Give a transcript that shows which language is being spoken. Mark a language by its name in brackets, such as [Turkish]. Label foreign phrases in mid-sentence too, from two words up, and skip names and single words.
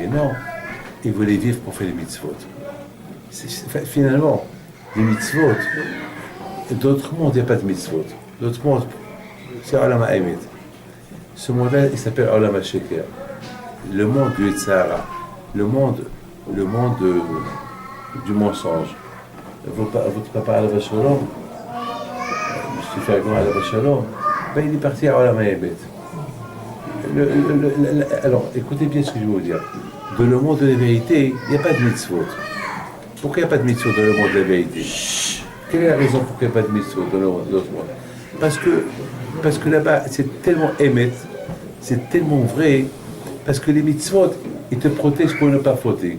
[French] Non, il voulait vivre pour faire les mitzvot. Finalement, les mitzvot, d'autres mondes, il n'y a pas de mitzvot. D'autres mondes, c'est [Hebrew] עולם האמת. [French] Ce monde-là, il s'appelle [Hebrew] עולם השקר. [French] Le monde du Yetzirah, le monde du mensonge. Votre papa [Hebrew] עליו השלום, [French] M. Fergon [Hebrew] עליו השלום, [French] il est parti à [Hebrew] עולם האמת. [French] Alors, écoutez bien ce que je vais vous dire. Dans le monde de la vérité, il n'y a pas de mitzvot. Pourquoi il n'y a pas de mitzvot dans le monde de la vérité? Quelle est la raison pour qu'il n'y ait pas de mitzvot dans l'autre monde? Parce que là-bas, c'est tellement émet, c'est tellement vrai, parce que les mitzvot, ils te protègent pour ne pas fauter.